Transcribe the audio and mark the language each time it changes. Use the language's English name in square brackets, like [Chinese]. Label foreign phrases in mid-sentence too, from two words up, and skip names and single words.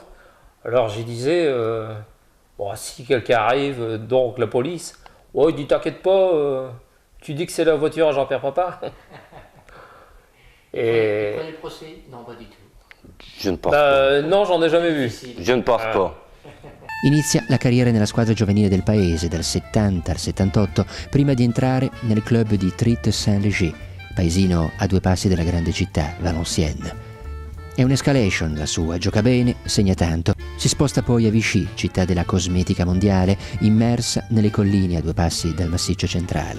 [French] Alors je disais, bon, si quelqu'un arrive, donc la police, oh, il dit, t'inquiète pas, tu dis que c'est la voiture à Jean-Pierre Papa. Et... Vous prenez le procès? Non, pas du tout. Je ne pense pas. Non, j'en ai jamais vu. Je ne pense pas. [Italian] Inizia la carriera nella squadra giovanile del paese dal 70 al 78, prima di entrare nel club di Trit-Saint-Léger, paesino a 2 passi dalla grande città, Valenciennes. È un'escalation la sua, gioca bene, segna tanto. Si sposta poi a Vichy, città della cosmetica mondiale, immersa nelle colline a 2 passi dal massiccio centrale.